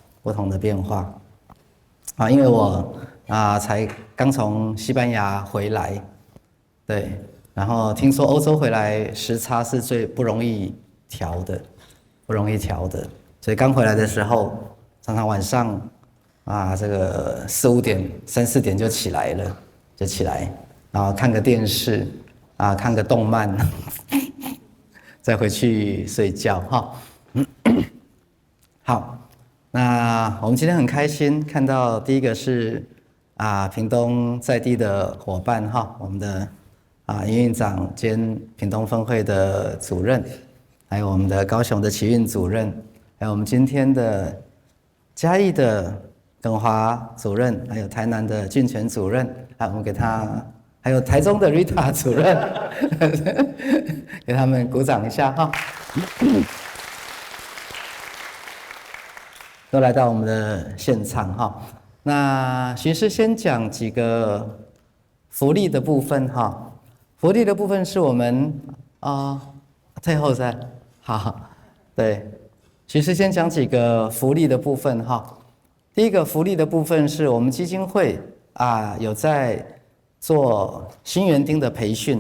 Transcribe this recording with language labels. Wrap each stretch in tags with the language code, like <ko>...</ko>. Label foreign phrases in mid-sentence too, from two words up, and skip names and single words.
<zh>因為我才剛從西班牙回來，對，然後聽說歐洲回來時差是最不容易調的，所以剛回來的時候，常常晚上這個3、4點就起來了，然後看個電視。看個動漫，再回去睡覺哈。好，那我們今天很開心看到第一個是屏東在地的夥伴哈，我們的營運長兼屏東分會的主任，還有我們的高雄的啟運主任，還有我們今天的嘉義的耿華主任，還有台南的俊全主任，我們給他。還有台中的 Rita 主任，給他們鼓掌一下哈。都來到我們的現場哈。那許醫師先講幾個福利的部分哈。福利的部分是我們退後噻，好，對，許醫師先講幾個福利的部分哈。第一個福利的部分是我們基金會有在做新園丁的培訓。</zh>